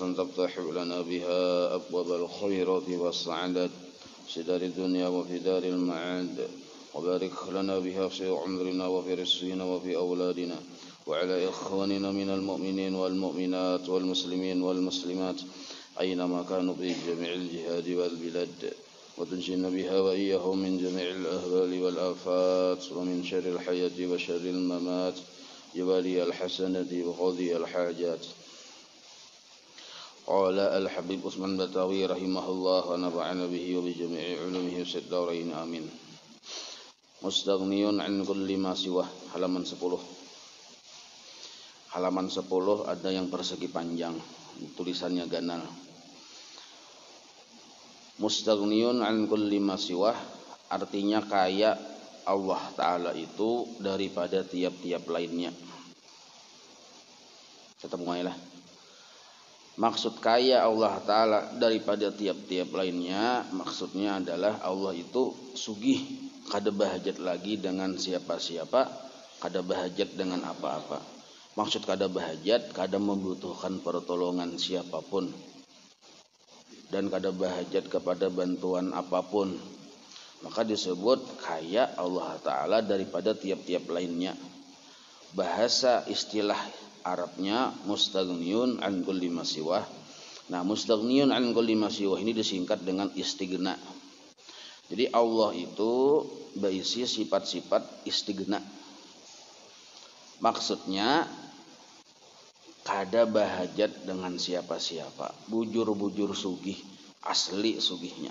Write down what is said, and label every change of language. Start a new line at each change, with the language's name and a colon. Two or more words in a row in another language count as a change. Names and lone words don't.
Arabic: تفتح لنا بها أبواب الخيرات والسعادات في دار الدنيا وفي دار المعاد وبارك لنا بها في عمرنا وفي رزقنا وفي أولادنا وعلى إخواننا من المؤمنين والمؤمنات والمسلمين والمسلمات أينما كانوا في جميع الجهاد والبلاد وتنجينا بها وإياهم من جميع الأهوال والآفات ومن شر الحياة وشر الممات جوالي الحسنة وقضي الحاجات. قال الحبيب عثمان بتاوي رحمه الله ونفعنا به وبجميع علومه في الدارين آمين. مستغن عن كل ما سواه, halaman 10.
Banjar: Halaman 10 ada yang persegi panjang, tulisannya ganal.
Arabic: مستغن عن كل ما سواه
Indonesian: artinya kaya Allah Ta'ala itu daripada tiap-tiap lainnya. Tetap mulailah.
Banjar: Maksud kaya Allah Ta'ala daripada tiap-tiap lainnya, maksudnya adalah Allah itu sugih, kada bahajat lagi dengan siapa-siapa, kada bahajat dengan apa-apa. Maksud kada bahajat, kada membutuhkan pertolongan siapapun, dan kada bahajat kepada bantuan apapun.
Indonesian: Maka disebut kaya Allah Ta'ala daripada tiap-tiap lainnya. Bahasa istilah Arabnya
Arabic: مستغن عن كل ما سواه.
Indonesian: Nah,
Arabic: مستغن عن كل ما سواه
Indonesian: ini disingkat dengan istighna. Jadi Allah itu berisi sifat-sifat istighna.
Banjar: Maksudnya kada bahajat dengan siapa-siapa, bujur-bujur sugih, asli sugihnya.